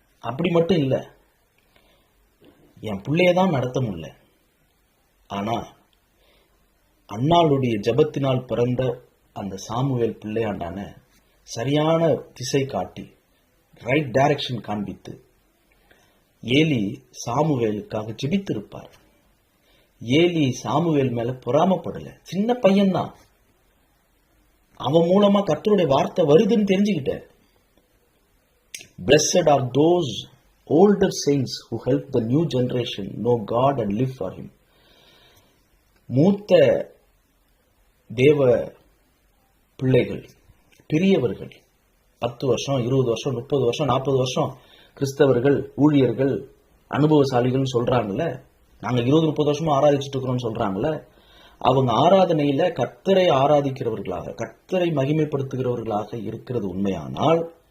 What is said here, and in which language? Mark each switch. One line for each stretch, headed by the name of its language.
Tamil: அப்படி மட்டும் இல்லை, என் பிள்ளையதான் நடத்த முடியல, ஆனா அன்னாளுடைய ஜபத்தினால் பிறந்த அந்த சாமுவேல் பிள்ளையாண்டான சரியான திசை காட்டி
English: right direction
Tamil: காண்பித்து ஏலி சாமுவேலுக்காக ஜெபித்திருப்பார். ஏலி சாமுவேல் மேல பொறாமப்படல, சின்ன பையன்தான், அவன் மூலமா கர்த்தருடைய வார்த்தை வருதுன்னு தெரிஞ்சுக்கிட்ட.
English: Blessed are those older saints who help the new generation know God and live for Him.
Tamil: மூத்த தேவ பிள்ளைகள், பெரியவர்கள், 10 வருஷம் 20 வருஷம் 30 வருஷம் 40 வருஷம் கிறிஸ்தவர்கள், ஊழியர்கள், அனுபவசாலிகள் சொல்றாங்கல்ல, நாங்க 20-30 வருஷமா ஆராதிச்சுட்டு இருக்கிறோம் சொல்றாங்கல்ல, அவங்க ஆராதனையில கர்த்தரை ஆராதிக்கிறவர்களாக, கர்த்தரை மகிமைப்படுத்துகிறவர்களாக இருக்கிறது உண்மையானால்,